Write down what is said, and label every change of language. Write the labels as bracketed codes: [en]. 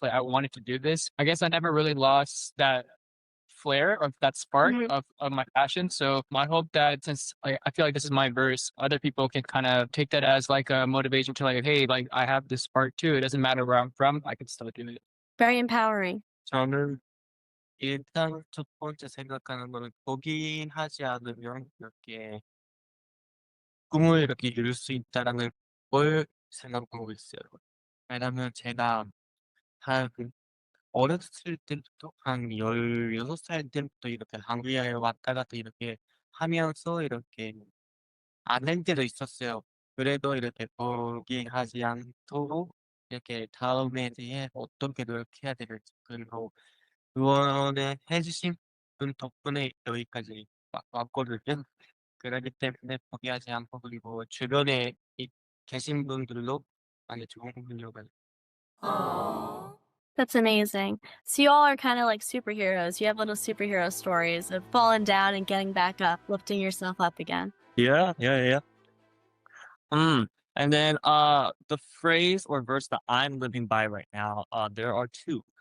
[en] Like I wanted to do this. I guess I never really lost that flair of that spark Mhm. of my passion. So I hope that since I feel like this is my verse, other people can kind of take that as like a motivation to like, hey, like I have this spark too. It doesn't matter where I'm from, I can still do it. Very empowering. [ko] 저는 일단 첫 번째 생각하는 거는 포기하지 않으면 이렇게 꿈을 이렇게 이룰 수 있다라는 걸 생각하고 있어요. 왜냐면 제가 한 어렸을 때부터 한 16살 때부터 이렇게 한국에 왔다 갔다 이렇게 하면서 이렇게 안 할 때도 있었어요. 그래도 이렇게 포기하지 않도록 이렇게 다음에 대해 어떻게 노력해야 될지 그리고 응원을 해 주신 분 덕분에 여기까지 왔거든요. 그러기 때문에 포기하지 않고 그리고 주변에 계신 분들도 많이 좋은 분들과 [en] That's amazing. So you all are kind of like superheroes. You have little superhero stories of falling down and getting back up, lifting yourself up again. Yeah. And then the phrase or verse that I'm living by right now, there are two.